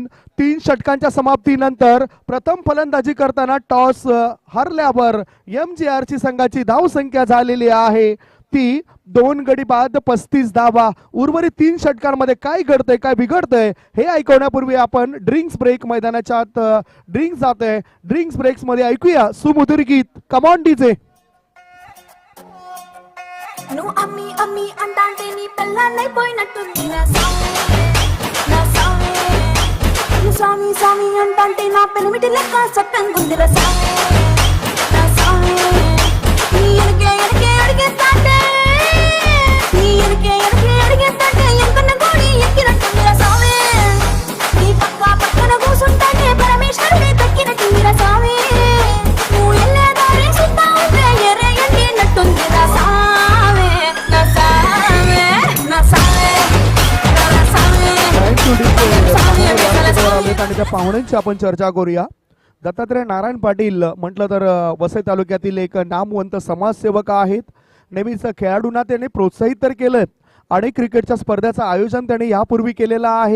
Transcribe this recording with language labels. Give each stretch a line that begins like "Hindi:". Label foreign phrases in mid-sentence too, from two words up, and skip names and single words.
Marathi: तीन षटकांच्या समाप्तीनंतर प्रथम फलंदाजी करताना टॉस हरल्यावर MGR ची संघाची धावसंख्या झालेली आहे ती 2 गडी बाद 35 धावा. उर्वरित 3 षटकांमध्ये काय घडतंय काय बिघडतंय हे ऐकवण्यापूर्वी आपण
English: drinks break
Marathi: मैदानाच्या आत ड्रिंक्स जातोय.
English: drinks breaks
Marathi: मध्ये ऐकूया सुमधुर गीत.
English: come on DJ.
Telugu: నువ్వు అమ్మి అమ్మి అంటాంటే నీ పిల్లన్నై పోయినట్టుంది నా స్వామి స్వామి అంటాంటే నా పెనిమిటి లెక్క సట్టంగుందిరా సామి నా స్వామి నీ ఎనకే ఎనకే అడిగేస్తాంటే నీ ఎనకే ఎనకే అడిగేస్తాంటే ఎంకన్న గోడి ఎక్కినట్టుందిరా స్వామి నీ పక్కన కూసుంటాంటే పరమేశ్వరుడే దక్కినట్టుందిరా స్వామి నువ్వు ఎల్లే దారి సుత్తా ఉంటే ఎర్రే ఎండినట్టుందిరా స్వామి.
Marathi: आणि त्या पाहुण्यांची आपण चर्चा करूया. दत्तात्रय नारायण पाटील म्हटलं तर वसई तालुक्यातील एक नामवंत समाजसेवक आहेत. नेहमीच खेळाडूंना त्यांनी प्रोत्साहित तर केलं आणि क्रिकेटच्या स्पर्धेचं आयोजन त्यांनी यापूर्वी केलेलं आहे.